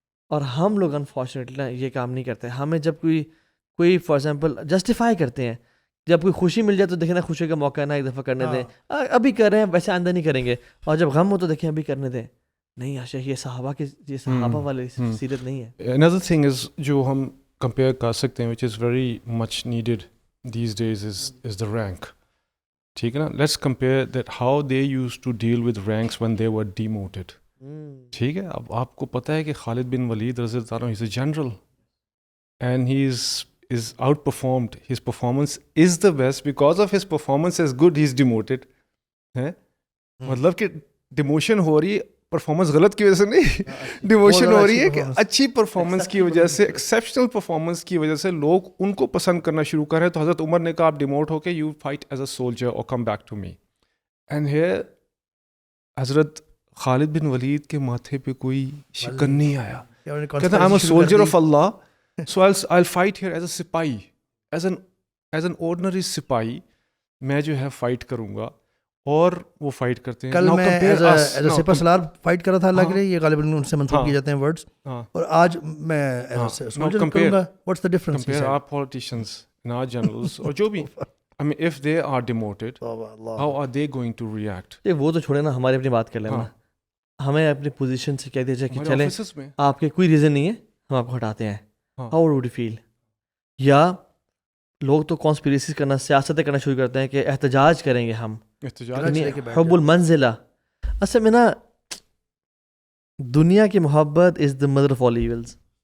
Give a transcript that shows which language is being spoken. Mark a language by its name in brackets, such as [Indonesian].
[Urdu] اور ہم لوگ انفارچونیٹلی یہ کام نہیں کرتے. ہمیں جب کوئی فار ایگزامپل جسٹیفائی کرتے ہیں, جب کوئی خوشی مل جائے تو دیکھیں نا خوشی کا موقع ہے نا, ایک دفعہ کرنے دیں, ابھی کر رہے ہیں ویسے آئندہ نہیں کریں گے. اور جب غم ہو تو دیکھیں ابھی کرنے دیں. نہیں عاشق, یہ صحابہ والی سیرت نہیں ہے. [English] another thing is [Urdu] جو ہم compare کر سکتے ہیں [English] which is very much needed these days is the rank. [Urdu] ٹھیک ہے نا, [English] let's compare that how they used to deal with ranks when they were demoted. [Urdu] ٹھیک ہے, اب آپ کو پتہ ہے کہ خالد بن ولید رضی اللہ عنہ [English] is a general and he is outperformed. His performance is the best. Because of his performance is good, he is demoted. [Urdu] ہے مطلب کہ ڈیموشن ہو رہی ہے پرفارمنس غلط کی وجہ سے نہیں, ڈیموشن ہو رہی ہے کہ اچھی پرفارمنس کی وجہ سے, ایکسیپشنل پرفارمنس کی وجہ سے لوگ ان کو پسند کرنا شروع کر رہے ہیں. تو حضرت عمر نے کہا آپ ڈیموٹ ہو کے [English] you fight as a soldier [Urdu] اور [English] Come back to me. [Urdu] And here حضرت خالد بن ولید کے ماتھے پہ کوئی شکن نہیں آیا. [English] کہتا I am a soldier of Allah, so I fight here as a سپاہی, as an ordinary سپاہی [Urdu] میں جو ہے فائٹ کروں گا. اور وہ فائٹ کرتے ہیں. کل میں as a super Salar fight کر رہا تھا اللہ کے لیے, یہ غالباً ان سے منسوخ کیے جاتے ہیں ورڈز, اور آج میں ایز اے سولجر کروں گا. [English] What's the difference? Compare our politicians and our generals [Urdu] اور جو بھی, [English] I mean if they are demoted, how are they going to react? [Urdu] وہ تو چھوڑے نا, ہماری اپنی بات کر لینا. ہمیں اپنی پوزیشن سے کہہ دیجیے کہ چلیں آپ کے کوئی ریزن نہیں ہے, ہم آپ کو ہٹاتے ہیں. [English] How would you feel? [Urdu] یا لوگ تو کانسپیریسیز کرنا, سیاستیں کرنا شروع کرتے ہیں کہ احتجاج کریں گے ہم. حب المنزلہ, اصل میں نا دنیا کی محبت [English] Is the mother of all evils.